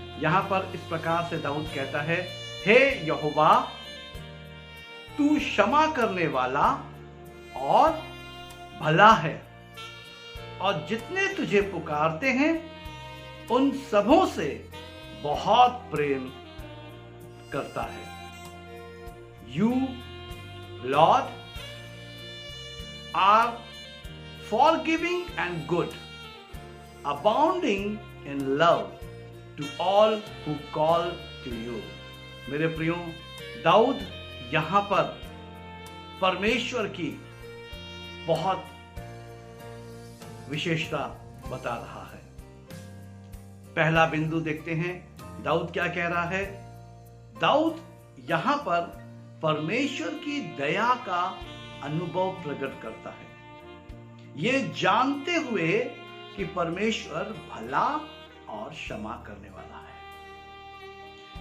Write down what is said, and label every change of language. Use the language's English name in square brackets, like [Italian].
[Hindi] यहां पर इस प्रकार से दाऊद कहता है, हे यहोवा, तू क्षमा करने वाला और भला है, और जितने तुझे पुकारते हैं उन सबों से बहुत प्रेम करता है। [English] You, Lord, are forgiving and good, abounding in love to all who call to you. [Hindi] मेरे प्रियो, दाऊद यहां पर परमेश्वर की बहुत विशेषता बता रहा है। पहला बिंदु देखते हैं, दाऊद क्या कह रहा है। दाऊद यहां पर परमेश्वर की दया का अनुभव प्रकट करता है, ये जानते हुए कि परमेश्वर भला और क्षमा करने वाला है।